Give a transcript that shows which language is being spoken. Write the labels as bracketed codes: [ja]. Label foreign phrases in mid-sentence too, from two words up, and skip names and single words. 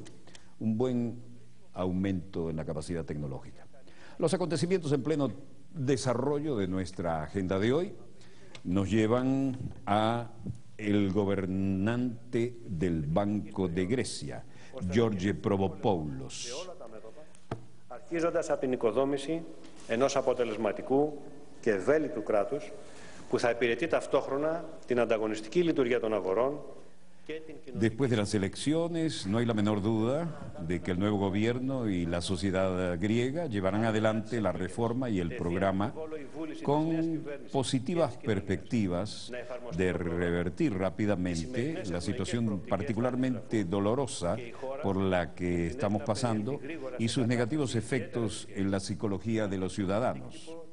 [es] Un buen aumento en la capacidad tecnológica. Los acontecimientos en pleno desarrollo de nuestra agenda de hoy nos llevan a el gobernante del Banco de Grecia, George Provopoulos. [el] Αρχίζοντας από την οικοδόμηση ενός αποτελεσματικού και ευέλικτου κράτους που θα υπηρετεί ταυτόχρονα την ανταγωνιστική λειτουργία των αγορών. [es] Después de las elecciones, no hay la menor duda de que el nuevo gobierno y la sociedad griega llevarán adelante la reforma y el programa con positivas perspectivas de revertir rápidamente la situación particularmente dolorosa por la que estamos pasando y sus negativos efectos en la psicología de los ciudadanos.